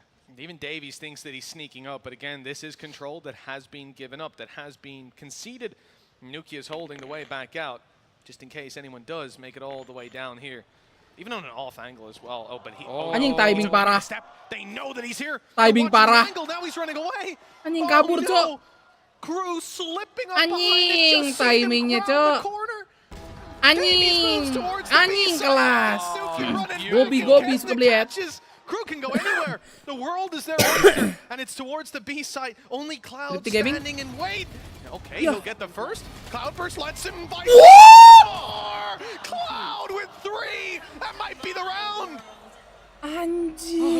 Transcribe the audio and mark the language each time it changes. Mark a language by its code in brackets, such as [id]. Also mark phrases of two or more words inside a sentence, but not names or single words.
[en] Even Davies thinks that he's sneaking up, but again, this is control that has been given up, that has been conceded. Nuki is holding the way back out, just in case anyone does make it all the way down here. Even on an off angle as well. Oh, but he... [id] Anjing timing parah. [en] They know that he's here. [id] Timing parah. [en] Now he's running away. [id] Anjing kabur, Cok. [en] Crew slipping up [id] Anjing timingnya, Cok. Anjing. Anjing kelas. Gobi suka lihat. [en] Crew can go anywhere. The world is their oyster, and it's towards the B side. Only Cloud standing and wait. Okay, he'll get the first. Cloudburst lets him fight. Cloud with 3. That might be the round. [id] Anjir.